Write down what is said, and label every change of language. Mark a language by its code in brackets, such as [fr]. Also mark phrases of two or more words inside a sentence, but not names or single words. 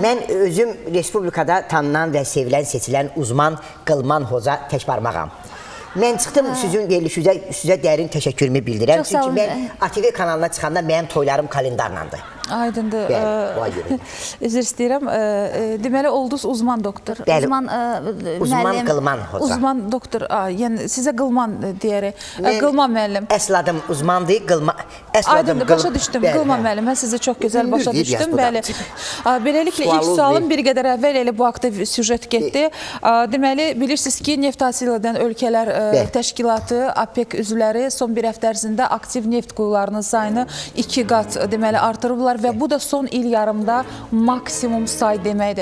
[az] Mən özüm Respublikada tanınan və sevilən, seçilən uzman Qılman Hoca Təkbarmağam. Mən çıxdım sizin verilişinizə dərin təşəkkürümü bildirəm. Çox sağ olun. Çünki mən ATV kanalına çıxanda mənim toylarım kalendarlandı. Aydındır. Üzr istəyirəm. Deməli, oldunuz uzman doktor. Uzman Qılman Hoca. Uzman doktor. Yəni, sizə Qılman deyərək. Qılman müəllim. Əsl adım uzmandır. Aydındır, başa düşdüm. Qılman müəllim. Mən sizə çox gözəl başa düşdüm. Bəli. Beləliklə, ilk sualım bir qədər əvvəl elə bu haqda süjet getdi. Deməli, bilirsiniz ki, neft hasil edən ölkələr təşkilatı, APEC üzvləri son bir həftə ərzində aktiv neft quyularının sayını 2 qat deməli artırıblar və bu da son il yarımda maksimum say deməkdir.